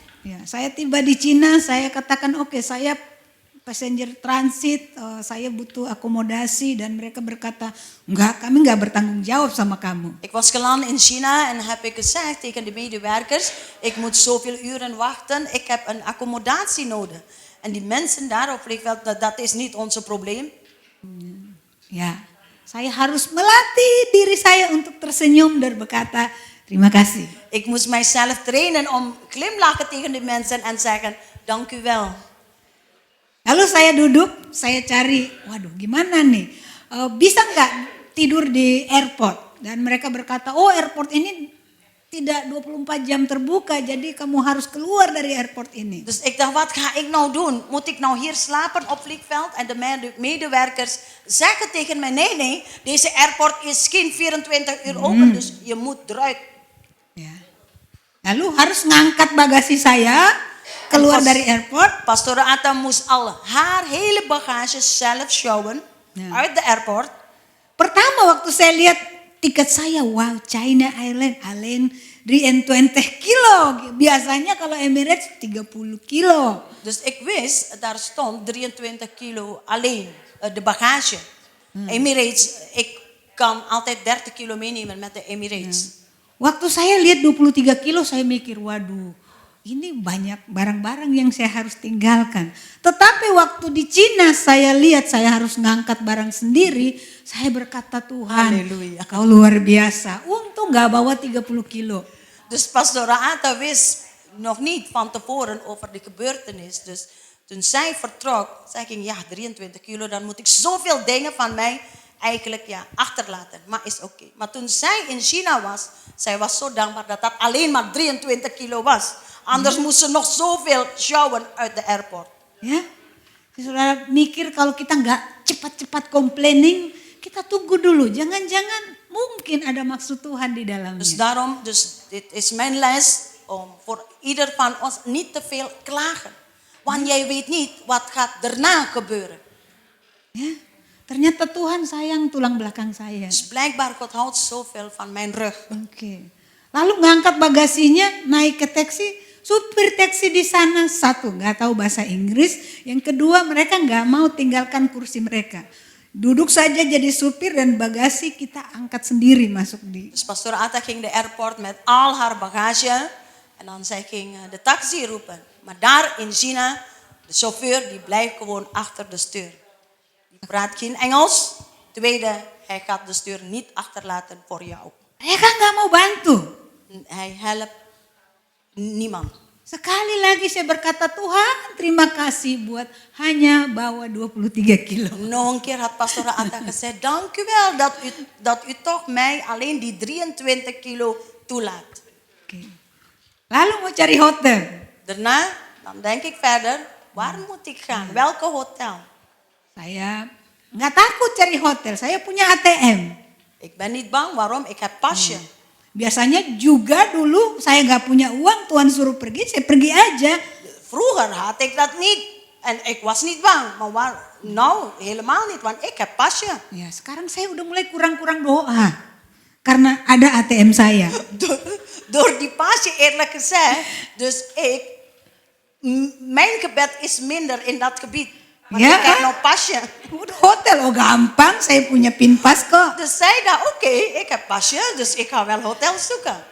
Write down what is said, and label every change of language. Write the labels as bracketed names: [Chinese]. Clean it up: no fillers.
[Indonesian] Ya, saya tiba di Cina, saya katakan oke, saya passenger transit, saya butuh akomodasi dan mereka berkata, enggak, kami enggak bertanggung jawab sama kamu. [Dutch] Ik was geland in China en heb ik gezegd tegen de medewerkers, ik moet zoveel uren wachten, ik heb een accommodatie nodig. En die mensen daar op vliegveld, dat is niet ons probleem. [Indonesian] Ya, saya harus melatih diri saya untuk tersenyum dan berkata, terima kasih. [Dutch] Ik moest mijzelf trainen om glimlachen tegen de mensen en zeggen, dank u wel. [Indonesian] Lalu saya duduk, saya cari, waduh gimana nih, bisa nggak tidur di airport? Dan mereka berkata, oh airport ini tidak 24 jam terbuka, jadi kamu harus keluar dari airport ini. [Dutch] Dus ik dacht, wat ga ik nou doen? Moet ik nou hier slapen op vliegveld? En de medewerkers zeggen tegen mij, nee, deze airport is geen 24 uur open, dus je moet eruit. Ya. [Indonesian] Lalu harus ngangkat bagasi saya keluar dari airport. [Dutch] Pastor Ata moest al haar hele bagage zelf sjouwen uit de airport. [Indonesian] Pertama waktu saya lihat tiket saya, wow, China Airlines 23 kilo. Biasanya kalau Emirates 30 kilo. [Dutch] Dus ik wist, daar stond 23 kilo alleen, de bagage. Emirates, ik kan altijd 30 kilo meenemen met de Emirates. [Indonesian] Waktu saya lihat 23 kilo, saya mikir, waduh, ini banyak barang-barang yang saya harus tinggalkan. Tetapi waktu di Cina saya lihat saya harus ngangkat barang sendiri, saya berkata, Tuhan, Haleluya. kau luar biasa. Untung gak bawa 30 kilo. [Dutch] Dus Pastor Ata wist, nog niet van tevoren over de gebeurtenis. Dus toen zij vertrok, zei ik, ja, 23 kilo, dan moet ik zoveel dingen van mij eigenlijk achterlaten. Maar is oké. Maar toen zij in China was, zij was zo dankbaar dat dat alleen maar 23 kilo was. Anders moest ze nog zoveel sjouwen uit de airport. [Indonesian] Ya, saudara mikir kalau kita nggak cepat-cepat complaining, kita tunggu dulu. Jangan-jangan mungkin ada maksud Tuhan di dalamnya. [Dutch] Dus daarom, dit is mijn les om voor ieder van ons niet te veel klagen. Want jij weet niet wat gaat daarna gebeuren. [Indonesian] Ya, ternyata Tuhan sayang tulang belakang saya. [Dutch] Dus blijkbaar God houdt zoveel van mijn rug. [Indonesian] Oke. Lalu ngangkat bagasinya, naik ke taksi. Supir taksi di sana satu nggak tahu bahasa Inggris, yang kedua mereka nggak mau tinggalkan kursi mereka. Duduk saja jadi supir dan bagasi kita angkat sendiri masuk di. [Dutch] Dus pastoor Atta ging de airport met al haar bagage en dan zij ging de taxi roepen. Maar daar in China, de chauffeur die blijft gewoon achter de stuur. Die praat geen Engels. Tweede, hij gaat de stuur niet achterlaten voor jou. [Indonesian] Mereka nggak mau bantu. [Dutch] Hij helpt niemand. [Indonesian] Sekali lagi saya berkata, Tuhan terima kasih buat hanya bawa 23 kilo. [Dutch] Nog een keer had pastoor Atta gezegd, dank u wel dat u toch mij alleen die 23 kilo toelaat. [Indonesian] Oke. Lalu mau cari hotel. [Dutch] Daarna, dan denk ik verder, waar moet ik gaan? Welke hotel? [Indonesian] Saya nggak takut cari hotel, saya punya ATM. [Dutch] Ik ben niet bang, waarom? Ik heb pasje. [Indonesian] Biasanya juga dulu saya nggak punya uang, Tuhan suruh pergi, saya pergi aja. [Dutch] Vroeger had ik dat niet. En ik was niet bang. Maar nou, helemaal niet, want ik heb pasje. [Indonesian] Ya, sekarang saya udah mulai kurang-kurang doa. Karena ada ATM saya. [Dutch] Door die pasje eerlijk gezegd. Dus mijn gebed is minder in dat gebied. Want Ja, ik heb nou pasje. [Indonesian] Udah hotel, oh gampang, saya punya pinpas kok. [Dutch] Dus zij dacht, oké, ik heb pasje, dus ik ga wel hotel zoeken.